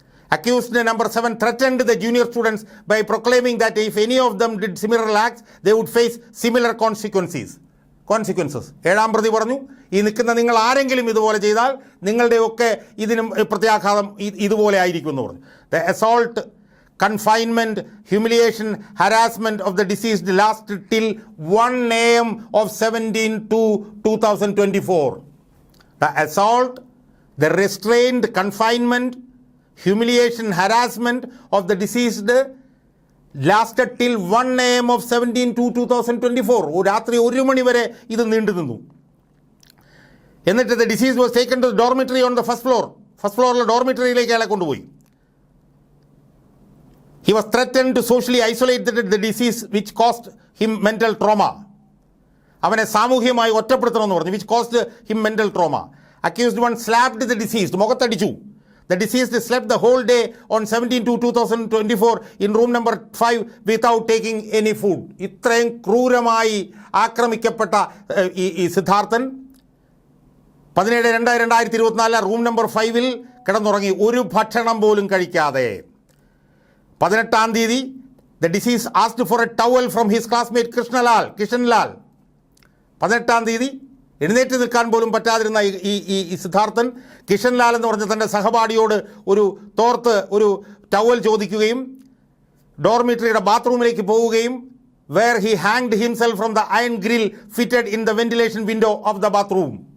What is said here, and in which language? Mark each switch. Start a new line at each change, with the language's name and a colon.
English: Accused number 7 threatened the junior students by proclaiming that if any of them did similar acts, they would face similar consequences.
Malayalam: ഏഴാം പ്രതി പറഞ്ഞു, ഈ നിൽക്കുന്ന നിങ്ങൾ ആരെങ്കിലും ഇതുപോലെ ചെയ്താൽ നിങ്ങളുടെയൊക്കെ ഇതിനും പ്രത്യാഘാതം ഇതുപോലെ ആയിരിക്കും എന്ന് പറഞ്ഞു.
English: The assault confinement, humiliation, harassment of the deceased lasted till 1 a.m. of 17/2/2024. The assault, the restrained confinement, humiliation, harassment of the deceased lasted till 1 a.m.
Malayalam: of 17/2/2024. രാത്രി 1 മണി വരെ ഇത് നീണ്ടു നിന്നു. എന്നിട്ട്
English: the deceased was taken to the dormitory on the first floor.
Malayalam: First ഫ്ലോറിലെ ഡോർമിറ്ററിയിലേക്ക് അയാളെ കൊണ്ടുപോയി.
English: He was threatened to socially isolate the disease which caused him mental trauma.
Malayalam: അവനെ സാമൂഹികമായി ഒറ്റപ്പെടുത്തണമെന്ന് പറഞ്ഞു.
English: which caused him mental trauma. Accused one slapped the deceased.
Malayalam: മുഖത്തടിച്ചു.
English: The deceased slept the whole day on 17/2/2024 in room number 5 without taking any food.
Malayalam: ഇത്രയും ക്രൂരമായി ആക്രമിക്കപ്പെട്ട ഈ Siddharthan 17/2/2024 room number 5 കിടന്നുറങ്ങി, ഒരു ഭക്ഷണം പോലും കഴിക്കാതെ. 18-ാം തീയതി
English: the deceased asked for a towel from his classmate Kishanlal.
Malayalam: 18-ാം തീയതി എഴുന്നേറ്റ് നിൽക്കാൻ പോലും പറ്റാതിരുന്ന ഈ സിദ്ധാർത്ഥൻ കിഷൻലാൽ എന്ന് പറഞ്ഞ തൻ്റെ സഹപാഠിയോട് ഒരു തോർത്ത്, ഒരു ടവൽ ചോദിക്കുകയും ഡോർമിറ്ററിയുടെ ബാത്റൂമിലേക്ക് പോവുകയും
English: where he hanged himself from the iron grill fitted in the ventilation window of the bathroom.